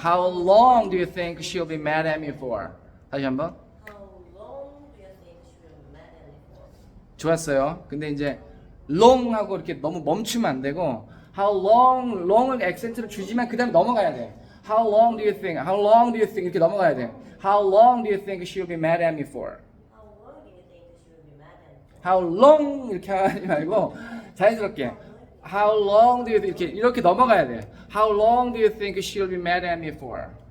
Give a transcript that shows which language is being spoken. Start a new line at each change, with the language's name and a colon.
English: How long do you think she'll be mad at me for?
Korean: 다시 한번.
English: how long do you think she will be mad at me for?
Korean: 좋았어요. 근데 이제 long하고 이렇게 너무 멈추면 안 되고 how long을 액센트를 주지만 그 다음에 넘어가야 돼.
English: How long do you think
Korean: 이렇게 넘어가야 돼.
English: How long do you think she'll be mad at me for? How long do you think she will be mad at me for?
Korean: How long 이렇게 하지 말고 자연스럽게
English: How long do you think
Korean: 이렇게 넘어가야 돼.
English: How long do you think she'll be mad at me for?